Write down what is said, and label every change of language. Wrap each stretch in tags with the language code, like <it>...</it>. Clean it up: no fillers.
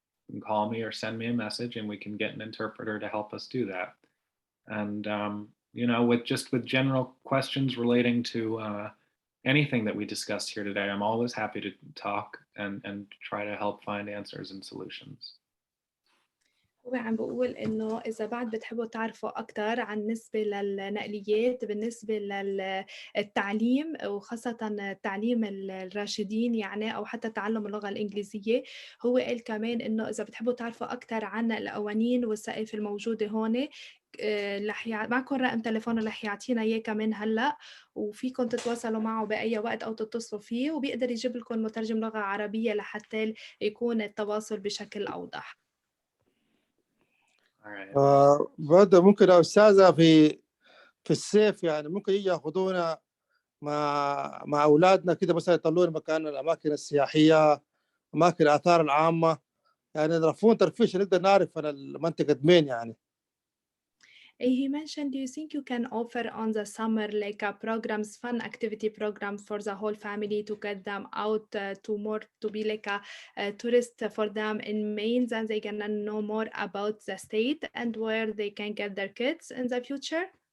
<en>You can call me or send me a message and we can get an interpreter to help us do that. And, you know, with general questions relating to anything that we discussed here today, I'm always happy to talk and try to help find answers and solutions.</en> <ar>هو عم بقول إنه إذا بعد بتحبوا تعرفوا أكتر عن بالنسبة للنقليات بالنسبة للتعليم وخاصة تعليم الراشدين يعني أو حتى تعلم اللغة الإنجليزية. هو قال كمان إنه إذا بتحبوا تعرفوا أكتر عن القوانين والسقف الموجودة هون معكم رقم تليفونه رح يعطينا إياه كمان هلأ، وفيكم تتواصلوا معه بأي وقت أو تتصلوا فيه وبيقدر يجيب لكم مترجم لغة عربية لحتى يكون التواصل بشكل أوضح.</ar> <en>All right.</en> <ar>برضه ممكن يا أستاذة في الصيف يعني ممكن يجي ياخذونا مع أولادنا كده مثلا يطلعونا مكان الأماكن السياحية، أماكن الآثار العامة، يعني يضرفون ترفيش نقدر نعرف أنا المنطقة مين يعني.</ar> <en>He mentioned, do you think you can offer on the summer like a programs, fun activity program for the whole family to get them out to be like a tourist for them in Maine, and they can know more about the state and where they can get their kids in the future?</en>